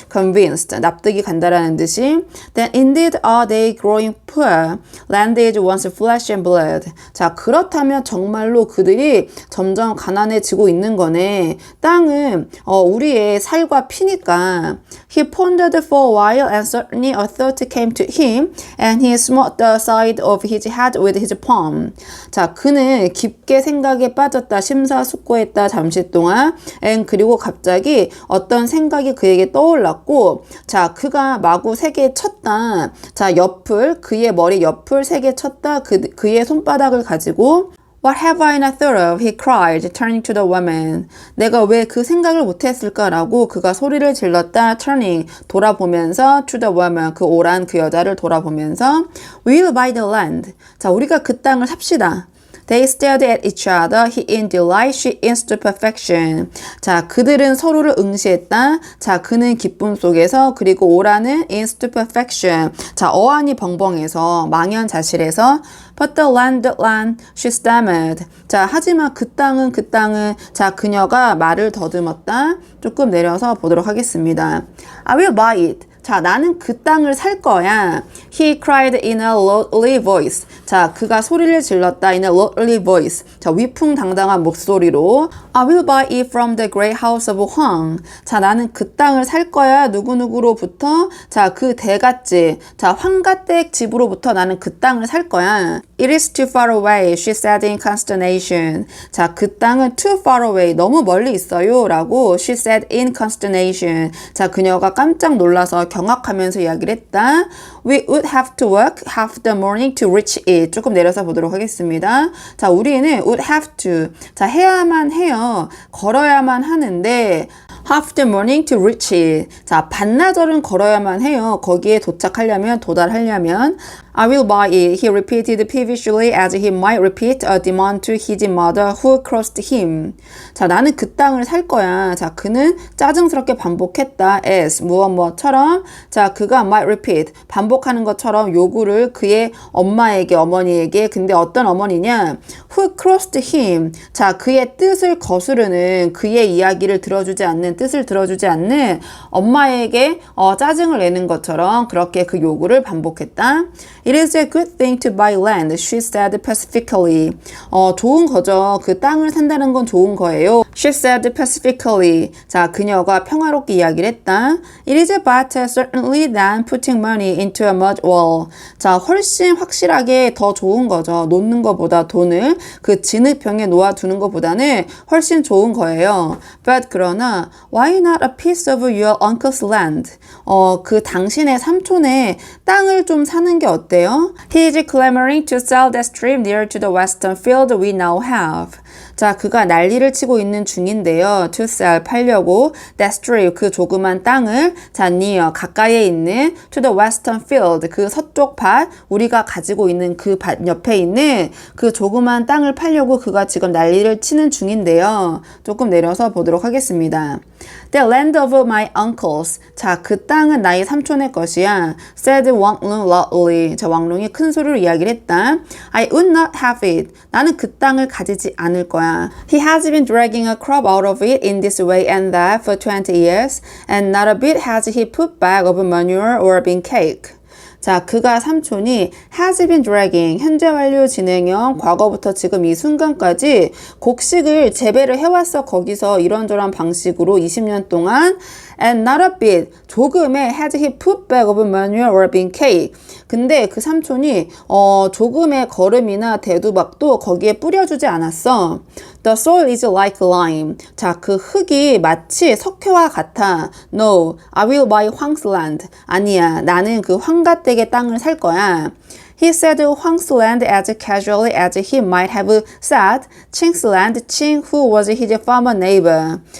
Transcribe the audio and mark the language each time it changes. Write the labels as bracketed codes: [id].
[ko] convinced. 납득이 간다라는 뜻이. [en] Then indeed are they growing poor. Land is once flesh and blood. [ko] 자, 그렇다면 정말로 그들이 점점 가난해지고 있는 거네. 땅은 우리의 살과 피니까. [en] He pondered for a while and suddenly a thought came to him and he smote the side of his head with his palm. [ko] 자, 그는 깊게 생각에 빠졌다. 심사숙고했다. 잠시 동안. 그리고 갑자기 어떤 생각이 그에게 떠올랐고, 자, 그가 마구 세게 쳤다. 자, 그의 머리 옆을 세게 쳤다. 그의 손바닥을 가지고 [en] What have I not thought of? He cried, turning to the woman. [ko] 내가 왜 그 생각을 못했을까라고 그가 소리를 질렀다. [en] Turning, [ko] 돌아보면서 [en] to the woman, [ko] 그 오란 그 여자를 돌아보면서 [en] We'll buy the land. [ko] 자, 우리가 그 땅을 삽시다. [en] They stared at each other, he in delight, she in stupefaction. [ko] 자, 그들은 서로를 응시했다. 자, 그는 기쁨 속에서, 그리고 오라는 [en] in stupefaction. [ko] 자, 어안이 벙벙해서, 망연자실해서, [en] But the land, she stammered. [ko] 자, 하지만 그 땅은, 자, 그녀가 말을 더듬었다. 조금 내려서 보도록 하겠습니다. [en] I will buy it. [ko] 자, 나는 그 땅을 살 거야. [en] He cried in a lordly voice. [ko] 자, 그가 소리를 질렀다. [en] In a lordly voice. [ko] 자, 위풍당당한 목소리로 [en] I will buy it from the great house of Huang. [ko] 자, 나는 그 땅을 살 거야. 누구누구로부터. 자, 그 대갓집. 자, 황가댁 집으로부터 나는 그 땅을 살 거야. [en] It is too far away, she said in consternation. [ko] 자, 그 땅은 [en] too far away, [ko] 너무 멀리 있어요. [en] 라고 she said in consternation. [ko] 자, 그녀가 깜짝 놀라서 경악하면서 이야기를 했다. [en] We would have to work half the morning to reach it. [ko] 조금 내려서 보도록 하겠습니다. 자, 우리는 [en] would have to. [ko] 자, 해야만 해요. 걸어야만 하는데 [en] half the morning to reach it. [ko] 자, 반나절은 걸어야만 해요. 거기에 도달하려면 [en] I will buy it, he repeated peevishly as he might repeat a demand to his mother who crossed him. [ko] 자, 나는 그 땅을 살 거야. 자, 그는 짜증스럽게 반복했다. as 무엇처럼. 자, 그가 [en] might repeat [ko] 반복하는 것처럼 요구를 그의 어머니에게. 근데 어떤 어머니냐? [en] who crossed him. [ko] 자, 그의 뜻을 거스르는, 그의 이야기를 뜻을 들어주지 않는 엄마에게 짜증을 내는 것처럼 그렇게 그 요구를 반복했다. [en] It is a good thing to buy land, she said pacifically. [ko] 좋은 거죠. 그 땅을 산다는 건 좋은 거예요. [en] She said pacifically. [ko] 자, 그녀가 평화롭게 이야기를 했다. [en] It is better certainly than putting money into a mud wall. [ko] 자, 훨씬 확실하게 더 좋은 거죠. 놓는 것보다 돈을 그 진흙병에 놓아두는 것보다는 훨씬 좋은 거예요. [en] But 그러나 why not a piece of your uncle's land? [ko] 그 당신의 삼촌의 땅을 좀 사는 게 어때요? [en] He is clamoring to sell that strip near to the western field we now have. [ko] 자, 그가 난리를 치고 있는 중인데요. [en] To sell, [ko] 팔려고. [en] That strip, [ko] 그 조그만 땅을. 자, near, 가까이에 있는 [en] to the western field, [ko] 그 서쪽 밭, 우리가 가지고 있는 그 밭 옆에 있는 그 조그만 땅을 팔려고 그가 지금 난리를 치는 중인데요. 조금 내려서 보도록 하겠습니다. [en] The land of my uncles. [ko] 자, 그 땅은 나의 삼촌의 것이야. [en] Said Wang Lun loudly. [ko] 자, 왕룽이 큰 소리로 이야기를 했다. [en] I would not have it. [ko] 나는 그 땅을 가지지 않을 거야. [en] He has been dragging a crop out of it in this way and that for 20 years, and not a bit has he put back of manure or been cake. [ko] 자, 그가 삼촌이 [en] has been dragging, [ko] 현재 완료 진행형, 과거부터 지금 이 순간까지 곡식을 재배를 해왔어. 거기서 이런저런 방식으로 20년 동안 [en] and not a bit, [ko] 조금의 [en] has he put back of manure or been cake. [ko] 근데 그 삼촌이 조금의 거름이나 대두박도 거기에 뿌려주지 않았어. [en] The soil is like lime. [ko] 자, 그 흙이 마치 석회와 같아. [en] No, I will buy Huang's land. [ko] 아니야, 나는 그 황가댁의 땅을 살 거야. [en] He said Huang's land as casually as he might have said Qing's land, Qing who was his former neighbor.